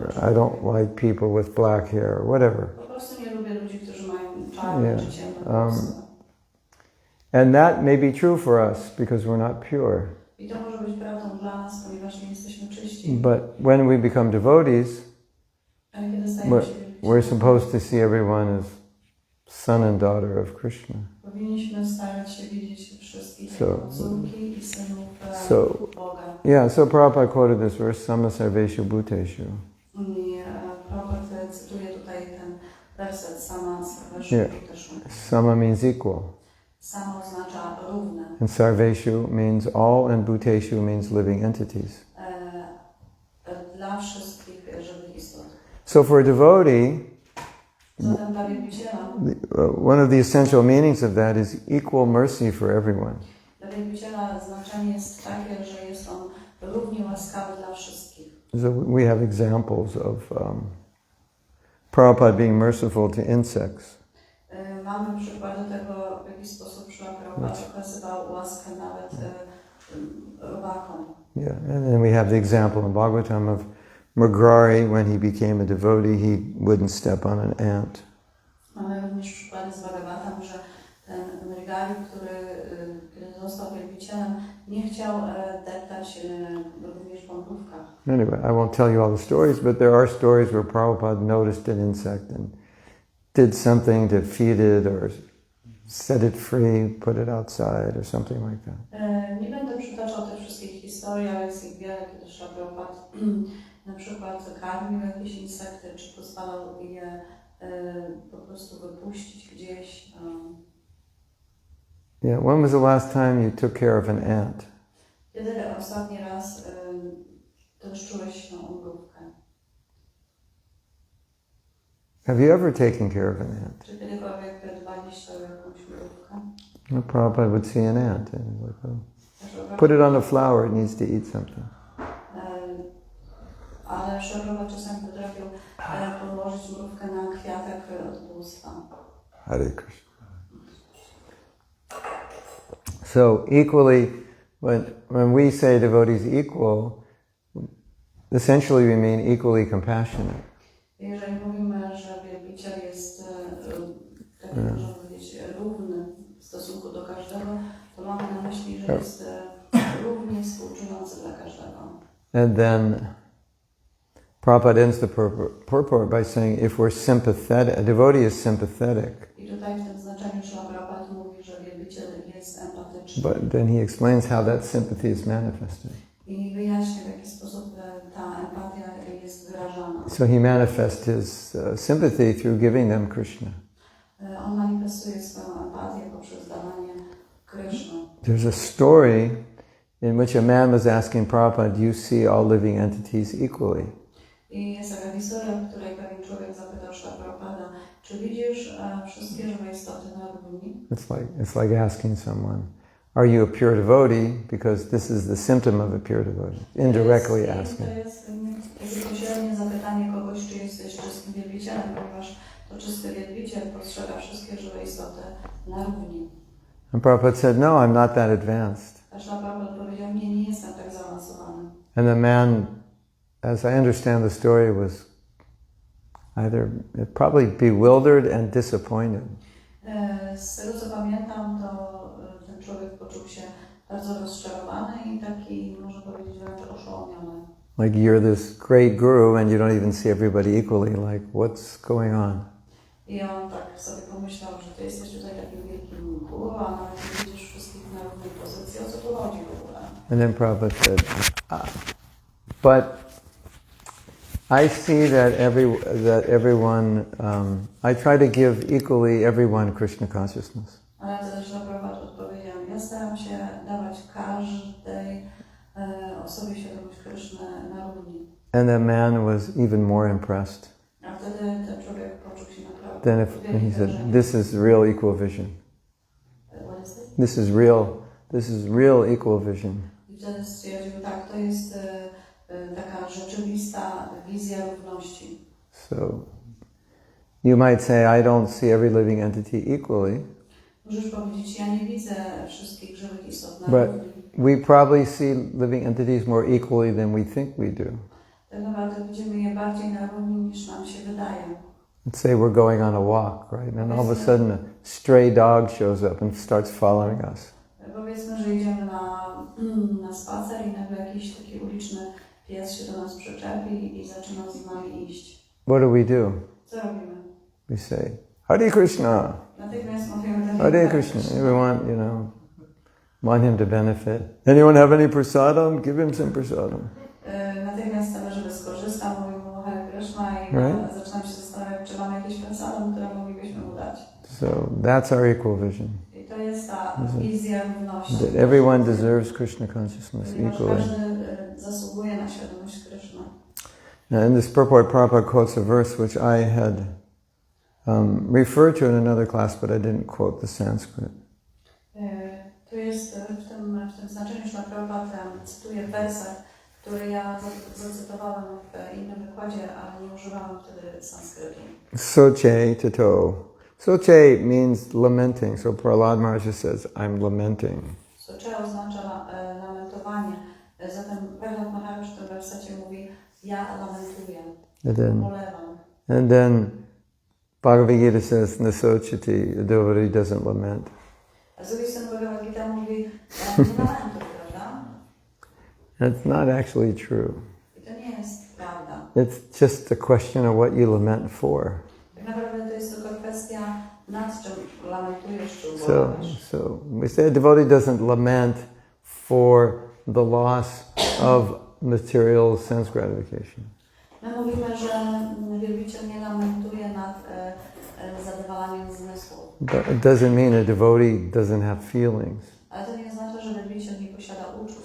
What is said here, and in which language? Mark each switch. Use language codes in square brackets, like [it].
[en] I don't like people with black hair or whatever. [pl] Po prostu nie lubię ludzi, którzy mają czarne czy ciemne włosy. [en] And that may be true for us because we're not pure. [pl] I to może być prawdą dla nas, ponieważ nie jesteśmy czyści. [en] But when we become devotees, [pl] Ale kiedy stajemy się [en] we're supposed to see everyone as son and daughter of Krishna. [pl] powinniśmy starać się widzieć wszystkich córki i synów Boga. [en] Yeah, so Prabhupada quoted this verse, [sa] sama sarveshu bhuteshu. [pl] I Prabhupada cytuje tutaj ten werset, [sa] sama sarveshu bhuteshu. [en] Sama means equal. [pl] Sama oznacza równe. [en] And sarveshu means all, and bhuteshu means living entities. [pl] Dla wszystkich żywych istot. [en] So for a devotee, [pl] Zatem dla wielbiciela, [en] one of the essential meanings of that is equal mercy for everyone. [pl] Dla wielbiciela znaczenie jest takie, że jest on równie łaskawy dla wszystkich. [en] So we have examples of Prabhupada being merciful to insects. [pl] Mamy przykłady tego, w jaki sposób Prabhupada okazywał łaskę nawet robakom. [en] Yeah, and then we have the example in Bhagavatam of Mrigali, when he became a devotee, he wouldn't step on an ant. [pl] Mamy również przykłady z Bhagavatam, że ten Mrigali, kiedy został wielbicielem, nie chciał deptać również po mrówkach. [en] Anyway, I won't tell you all the stories, but there are stories where Prabhupada noticed an insect and did something to feed it or set it free, put it outside or something like that. [pl] Nie będę przytaczał tych wszystkich historii, ale jest ich wiele, kiedy Prabhupada na przykład karmił jakieś insekty, czy pozwalał je po prostu wypuścić gdzieś. [en] Yeah, when was the last time you took care of an ant? [pl] Kiedy ostatni raz troszczyłeś się o mrówkę? [en] Have you ever taken care of an ant? [pl] Czy kiedykolwiek dbaliście o jakąś mrówkę? [en] No, Prabhupada would see an ant and he's like, oh, put it on a flower, it needs to eat something. [pl] Ale Prabhupada czasami potrafił podłożyć mrówkę na kwiatek od bóstwa. [en] Hare Krishna. So equally, when we say devotees equal, essentially we mean equally compassionate. [pl] Jeżeli mówimy, że wielbiciel jest, tak można powiedzieć, równy w stosunku do każdego, to mamy na myśli, że jest równie współczujący dla każdego. [en] And then Prabhupada ends the purport by saying, if we're sympathetic, a devotee is sympathetic. [pl] I tutaj w tym znaczeniu Prabhupada mówi, że wielbiciel jest empatyczny. [en] But then he explains how that sympathy is manifested. [pl] i wyjaśnia, w jaki sposób ta empatia jest wyrażana. [en] So he manifests his sympathy through giving them Krishna. [pl] On manifestuje swoją empatię poprzez dawanie Kryszny. [en] There's a story in which a man was asking Prabhupada, do you see all living entities equally? [pl] I jest taka historia, w której pewien człowiek zapytał Śrila Prabhupada, czy widzisz wszystkie żywe istoty na równi? [en] It's like asking someone, are you a pure devotee? Because this is the symptom of a pure devotee. Indirectly asking. [pl] To jest bezpośrednie zapytanie kogoś, czy jesteś czystym wielbicielem, ponieważ to czysty wielbiciel postrzega wszystkie żywe istoty na równi. [en] And Prabhupada said, no, I'm not that advanced. [pl] A Śrila Prabhupada powiedział, nie jestem tak zaawansowany. [en] And the man, as I understand the story, was probably bewildered and disappointed. [pl] Z tego co pamiętam, to ten człowiek poczuł się bardzo rozczarowany i taki, można powiedzieć, wręcz oszołomiony. [en] Like you're this great guru and you don't even see everybody equally, like what's going on? [pl] I on tak sobie pomyślał, że ty jesteś tutaj takim wielkim guru, a nawet nie widzisz wszystkich na równej pozycji, o co tu chodzi w ogóle? [en] And then Prabhupada said, but I see that everyone, I try to give equally everyone Krishna consciousness. [pl] Ale wtedy Śrila Prabhupada odpowiedział, ja staram się dawać każdej osobie świadomość Kryszny na równi. [en] And the man was even more impressed. [pl] A wtedy ten człowiek poczuł się naprawdę. [en] Then he said, this is real equal vision. What is it? This is real equal vision. [pl] I wtedy stwierdził, tak, to jest taka rzeczywista wizja równości. [en] So, you might say, I don't see every living entity equally. [pl] Możesz powiedzieć, ja nie widzę wszystkich żywych istot na [en] But [pl] równi. [en] we probably see living entities more equally than we think we do. [pl] Tak naprawdę widzimy je bardziej na równi niż nam się wydaje. [en] Let's say we're going on a walk, right? And all of a sudden a stray dog shows up and starts following us. [pl] Powiedzmy, że idziemy na spacer i nagle jakiś taki uliczny pies się do nas przyczepi i zaczyna z nami iść. [en] What do we do? [pl] Co robimy? [en] We say, Hare Krishna, [pl] Natychmiast mówimy [en] Hare Krishna. We want him to benefit. Anyone have any prasadam? Give him some prasadam. [pl] Natychmiast chcemy, żeby skorzystał, mówimy mu Hare Krishna i [en] Right? [pl] zaczynamy się zastanawiać, czy mamy jakieś prasadam, które moglibyśmy mu dać. [en] So that's our equal vision. [pl] I to jest ta wizja równości. [en] That everyone deserves Krishna consciousness [pl] Ponieważ [en] equally. [pl] każdy zasługuje na świadomość Kryszny. [en] Now in this purport, Prabhupada quotes a verse which I had referred to in another class, but I didn't quote the Sanskrit. [pl] Tu jest w tym znaczeniu, że Prabhupada cytuje werset, który ja zacytowałem w innym wykładzie, ale nie używałam wtedy sanskrytu. [sa] Soche tato. [en] Soche means lamenting. So Prahlad Maharaj says, I'm lamenting. [pl] Soche oznacza lamentowanie. Zatem Prahlad Maharaj w tym wersecie mówi, ja lamentuję, ubolewam. [en] And then Bhagavad Gita says, Nasochati, the devotee doesn't lament. [pl] A z drugiej strony Bhagavad Gita mówi, nie lamentuj, prawda? [en] That's not actually true. [pl] I to nie jest prawda. [en] It's just a question of what you lament for. [pl] Tak naprawdę to jest tylko kwestia, nad czym lamentujesz, czy ubolewasz. [en] So we say a devotee doesn't lament for the loss of material sense gratification. [pl] My mówimy, że wielbiciel nie lamentuje nad zadowalaniem zmysłów. [en] But it doesn't mean a devotee doesn't have feelings. [pl] Ale to nie oznacza, że wielbiciel nie posiada uczuć.